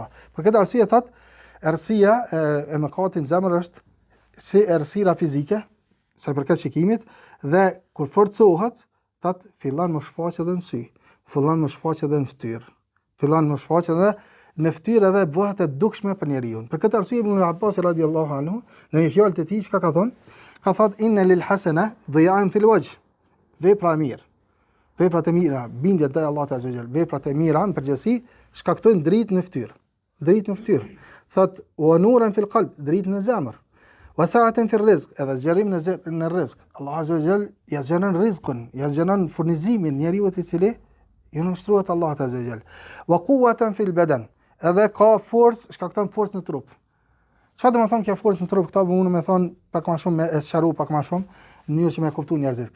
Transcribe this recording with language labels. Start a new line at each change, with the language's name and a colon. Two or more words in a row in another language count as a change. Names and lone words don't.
Albanian: Për këtë arsye thot, errësia e mëkatit në zemër është si errësira fizike, sa i përket shikimit, dhe kur forcohet, thot fillon më shfaqet edhe në sy, fillon më shfaqet edhe në fytyrë, fillon më shfaqet edhe në fytyrë edhe bëhet e dukshme për njeriu. Për këtë arsye Ibn Abbas
Arabic: رضي الله عنه
Albanian: në një fjalë të tij çka ka thonë, ka thënë
Arabic: إن للحسنة ضياء في الوجه.
Albanian: Vepra e mirë, veprat e mira, bindja te Allahu
Arabic: عز وجل,
Albanian: veprat e mira në përgjithësi shkaktojnë dritë në fytyrë. Dritë në fytyrë. Thot
Arabic: ونورا في القلب,
Albanian: dritë në zemër.
Arabic: وسعة في الرزق,
Albanian: edhe zgjerim në rrezik. Allahu
Arabic: عز وجل
Albanian: ja zgjeron rizqun, ja zgjeron furnizimin njeriu i cili ju nështruhet Allahu
Arabic: عز وجل. وقوة في البدن,
Albanian: edhe ka forcë, shkakton forcë në trup. Çfarë do të thonë kjo forcë në trup? Këta mund me thonë pak më shumë, me sqaru pak më shumë, në mënyrë që me kuptu njerëzit.